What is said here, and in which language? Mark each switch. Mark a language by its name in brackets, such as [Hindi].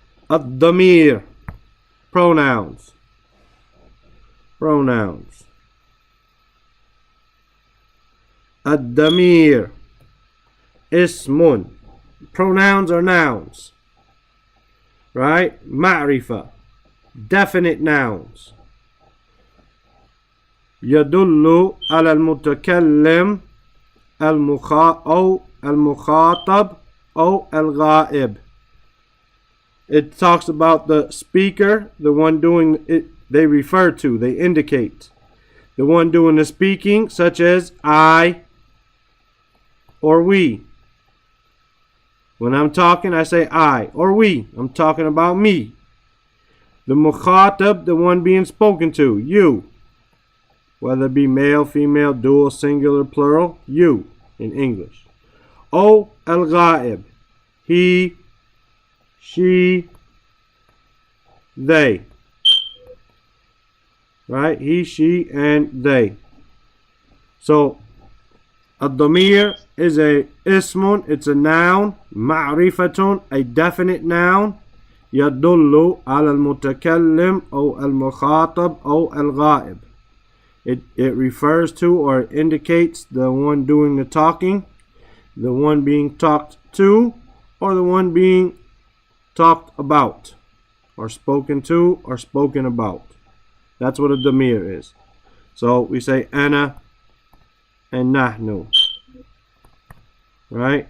[English] Ad-damir, pronouns. Pronouns. Ad-damir, ismun. Pronouns are nouns, right? Ma'rifa, definite nouns. [Arabic] يدل على المتكلم أو المخاطب أو الغائب. [English] It talks about the speaker, the one doing it, they refer to, they indicate. The one doing the speaking, such as I or we. When I'm talking, I say I or we. I'm talking about me. The mukhatab, the one being spoken to, you. Whether it be male, female, dual, singular, plural, you in English. O al-ghaib, he, she, they. Right? He, she, and they. So, ad-damir is a ismun, it's a noun. Ma'rifatun, a definite noun. [Arabic] يدل على المتكلم أو المخاطب أو الغائب. [English] It refers to or indicates the one doing the talking, the one being talked to, or the one being talked about, or spoken to, or spoken about. That's what a damir is. So we say ana and nahnu. Right?